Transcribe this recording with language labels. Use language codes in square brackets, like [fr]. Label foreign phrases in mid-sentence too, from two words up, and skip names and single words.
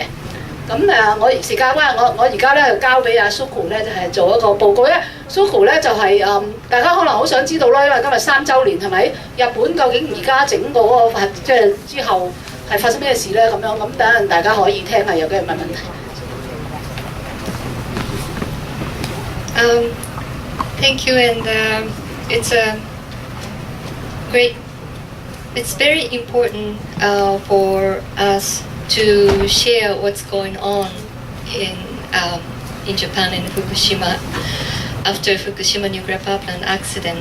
[yue] 咁我時間關係，我而家咧就交俾阿 Shoko 咧，就係做一個報告。因為 Shoko 咧就係大家可能好想知道啦，因為今日3週年係咪？日本究竟而家整個嗰個即係之後係發生咩事咧？咁樣咁等陣大家可以聽下有幾問題。 [en] Thank you, and it's great. It's very important for us to share what's going on in Japan in Fukushima after Fukushima nuclear power plant accident.